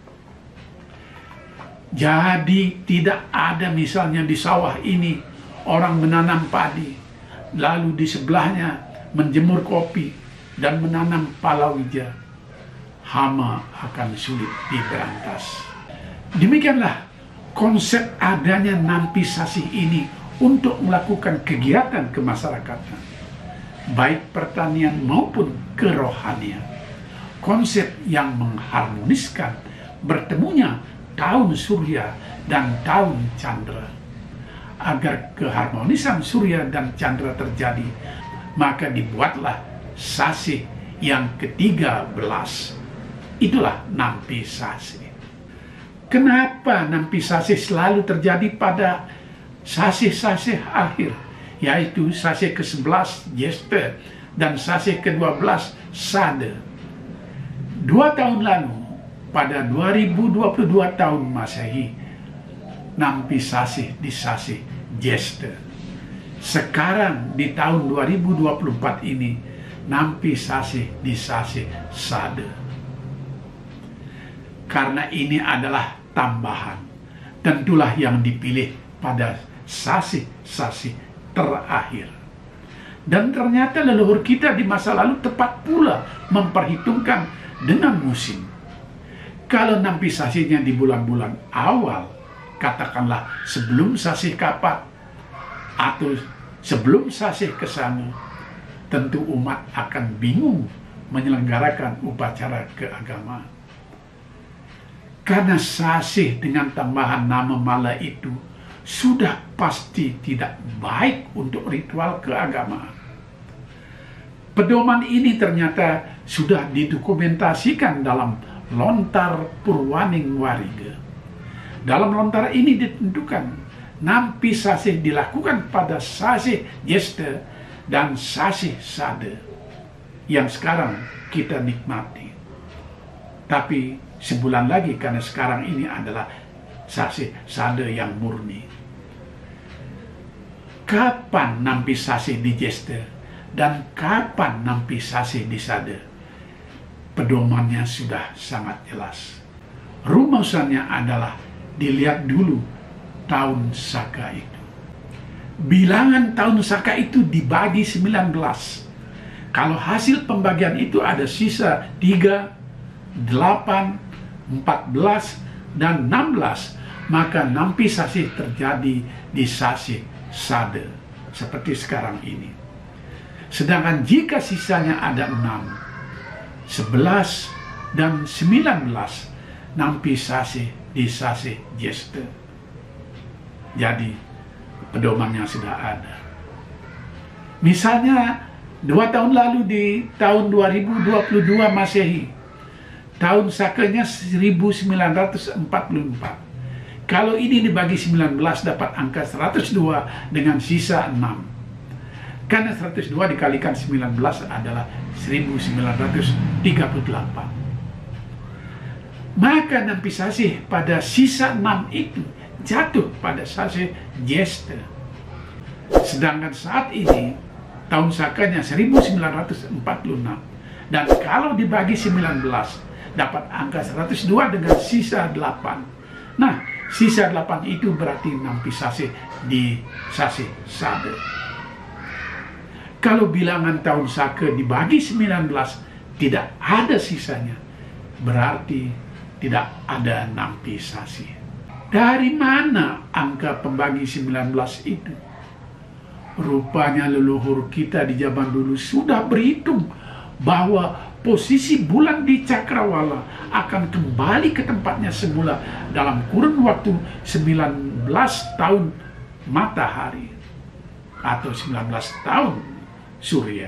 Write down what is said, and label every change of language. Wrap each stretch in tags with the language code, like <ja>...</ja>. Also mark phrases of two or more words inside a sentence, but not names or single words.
<id>Jadi tidak ada misalnya di sawah ini orang menanam padi, lalu di sebelahnya menjemur kopi dan menanam palawija. Hama akan sulit diberantas. Demikianlah konsep adanya nampi sasih ini untuk melakukan kegiatan kemasyarakatan, baik pertanian maupun kerohanian. Konsep yang mengharmoniskan bertemunya tahun surya dan tahun candra. Agar keharmonisan surya dan candra terjadi, maka dibuatlah sasih yang ke-13. Itulah nampi sasih. Kenapa nampi sasih selalu terjadi pada sasih-sasih akhir, yaitu sasih ke-11 Jesta dan sasih ke-12 Sada? 2 tahun lalu, pada 2022 tahun Masehi, nampi sasih di sasih Jesta. Sekarang di tahun 2024 ini, nampi sasih di sasih Sada. Karena ini adalah tambahan, tentulah yang dipilih pada sasih-sasih terakhir. Dan ternyata leluhur kita di masa lalu tepat pula memperhitungkan dengan musim. Kalau nampi sasihnya di bulan-bulan awal, katakanlah sebelum sasih kapat atau sebelum sasih kesana, tentu umat akan bingung menyelenggarakan upacara keagamaan. Karena sasih dengan tambahan nama mala itu sudah pasti tidak baik untuk ritual keagamaan. Pedoman ini ternyata sudah didokumentasikan dalam Lontar Purwaning Wariga. Dalam lontar ini ditentukan nampi sasih dilakukan pada sasih Jesta dan sasih Sada yang sekarang kita nikmati. Tapi sebulan lagi, karena sekarang ini adalah sasih Sada yang murni. Kapan nampi sasih di Jesta dan kapan nampi sasih di Sada? Pedomannya sudah sangat jelas. Rumusannya adalah dilihat dulu tahun Saka itu. Bilangan tahun Saka itu dibagi 19. Kalau hasil pembagian itu ada sisa 3, 8, 14, dan 16, maka nampi sasih terjadi di sasih Sada, seperti sekarang ini. Sedangkan jika sisanya ada 6, 11, dan 19, nampi sasih di sasih Jesta. Jadi, pedomannya sudah ada. Misalnya, 2 tahun lalu di tahun 2022 Masehi, tahun Sakanya 1944. Kalau ini dibagi 19 dapat angka 102 dengan sisa 6. Karena 102 dikalikan 19 adalah 1938. Maka nampi sasih pada sisa 6 itu jatuh pada sasih Jesta. Sedangkan saat ini tahun Sakanya 1946. Dan kalau dibagi 19 dapat angka 102 dengan sisa 8. Nah, Sisa 8 itu berarti nampi sasih di sasih Sade. Kalau bilangan tahun Saka dibagi 19, tidak ada sisanya, berarti tidak ada nampi sasih. Dari mana angka pembagi 19 itu? Rupanya leluhur kita di zaman dulu sudah berhitung bahwa posisi bulan di cakrawala akan kembali ke tempatnya semula dalam kurun waktu 19 tahun matahari atau 19 tahun surya.</id>